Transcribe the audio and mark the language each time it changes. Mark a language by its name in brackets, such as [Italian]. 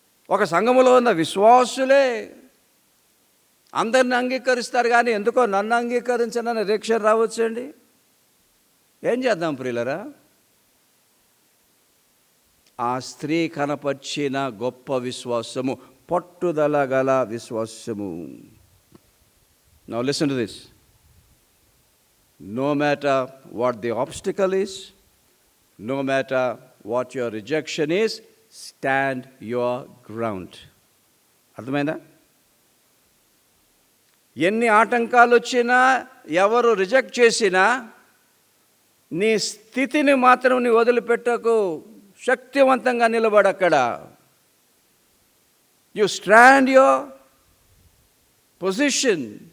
[Telugu] ఒక సంఘములో ఉన్న విశ్వాసులే అందరిని అంగీకరిస్తారు, కానీ ఎందుకో నన్ను అంగీకరించనని రిక్ష రావచ్చండి. ఏం చేద్దాం ప్రియులరా? ఆ స్త్రీ కనపరిచిన గొప్ప విశ్వాసము, పట్టుదల గల విశ్వాసము. [English] Now listen to this. No matter what the obstacle is, no matter what your rejection is, stand your ground. [Telugu] అర్థమైందా? ఎన్ని ఆటంకాలు వచ్చినా, ఎవరు రిజెక్ట్ చేసినా, నీ స్థితిని మాత్రం నీ వదిలిపెట్టకు. శక్తివంతంగా నిలబడక్కడ. [English] You stand your position.